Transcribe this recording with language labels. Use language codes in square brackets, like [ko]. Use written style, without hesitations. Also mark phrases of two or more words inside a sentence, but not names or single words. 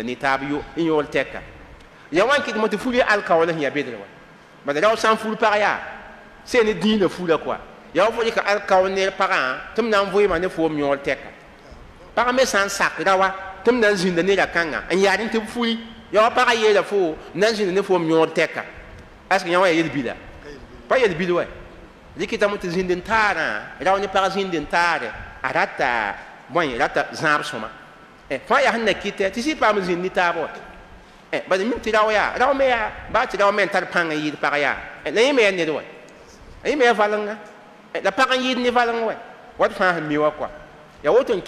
[mos] ne taab n yõol tɛka ya wa n kɩt mo tɩ fur ye alkaool sẽn ya bedr wa bad rao sã n fur pag yaa see ne dĩinã fura koa ya wa fo rɩka alkaool ne pagã tɩ m na n vɩɩma ne foom yõol tɛka pag me sã n sak rawa tɩ m na n zĩnda ne ra-kãngã n yaad n tɩ b furi ya wa pagã yeela fo n na n zĩnda ne foom yõor tɛka ask yã wã ya yel-bila pa yel-bil wa likita mu tɩ zĩnd n taarã rao ne pag zĩnd n taare a rata bõe rata zãab sõma fãa yaa sẽn na kɩtɛ tɩ sɩ paam zĩnd ne taab wa bad mi tɩ rao yaa rao me yaa baa tɩ rao me n tar pãng n yɩɩd pag yaa la yẽ me yaa ned wa yẽ me yaa valenga la pag n yɩɩd ne valeng wa wat fãa sẽn mi wa kɔa yaa woto n